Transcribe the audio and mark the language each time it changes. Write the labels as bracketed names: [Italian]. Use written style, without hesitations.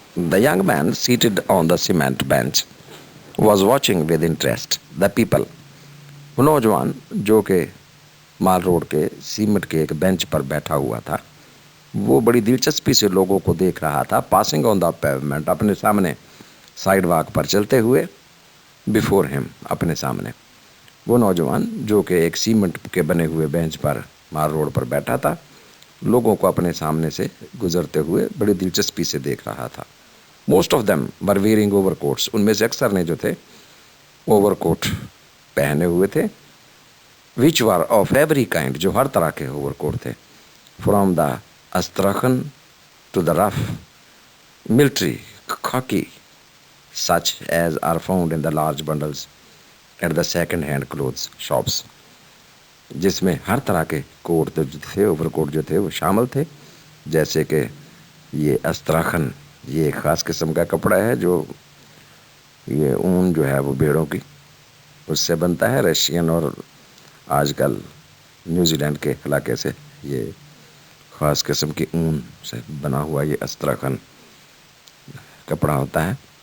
[English] The young man seated on the cement bench was watching with interest the people. [Urdu] نوجوان جو کہ مال road کے cement کے ایک بینچ پر بیٹھا ہوا تھا، وہ بڑی دلچسپی سے لوگوں کو دیکھ رہا تھا. [English] passing on the pavement, [Urdu] اپنے سامنے سائیڈ واک پر چلتے ہوئے، [English] before ہم، [Urdu] اپنے سامنے. وہ نوجوان جو کہ ایک سیمنٹ کے بنے ہوئے بینچ پر مال روڈ پر بیٹھا تھا، لوگوں کو اپنے سامنے سے گزرتے ہوئے بڑی دلچسپی سے دیکھ رہا تھا. [English] most of them were wearing overcoats, [Urdu] ان میں سے اکثر نے جو تھے اوور کوٹ پہنے ہوئے تھے. [English] which were of every kind, [Urdu] جو ہر طرح کے اوور کوٹ تھے. [English] From the astrakhan to the rough military khaki, such as are found in the large bundles at the second hand clothes shops. [Urdu] جس میں ہر طرح کے کوٹ جو تھے، اوور کوٹ جو تھے وہ شامل تھے، جیسے کہ یہ استراخن، یہ ایک خاص قسم کا کپڑا ہے جو یہ اون جو ہے وہ بھیڑوں کی اس سے بنتا ہے، رشین اور آج کل نیوزی لینڈ کے علاقے سے یہ خاص قسم کی اون سے بنا ہوا یہ استراخن کپڑا ہوتا ہے۔